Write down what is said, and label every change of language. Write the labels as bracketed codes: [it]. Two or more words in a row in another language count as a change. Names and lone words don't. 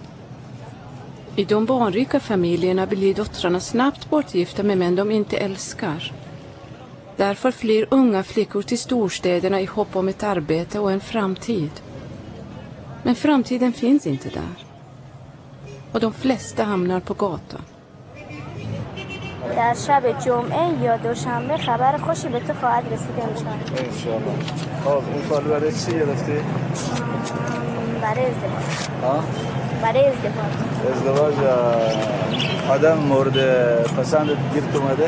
[sv] I de barnrika familjerna blir döttrarna snabbt bortgifta med män de inte älskar. Därför flyr unga flickor till storstäderna i hopp om ett arbete och en framtid. Men framtiden finns inte där. Och de flesta hamnar på gatan. [fa] در شب جمعه یا دوشنبه خبر خوشی به تو خواهد رسید انشاءالله. انشاءالله. خب این سال برای چی گرفتی؟ برای ازدواج. ها؟ برای ازدواج. ازدواج آدم مورد پسند گیرت اومده؟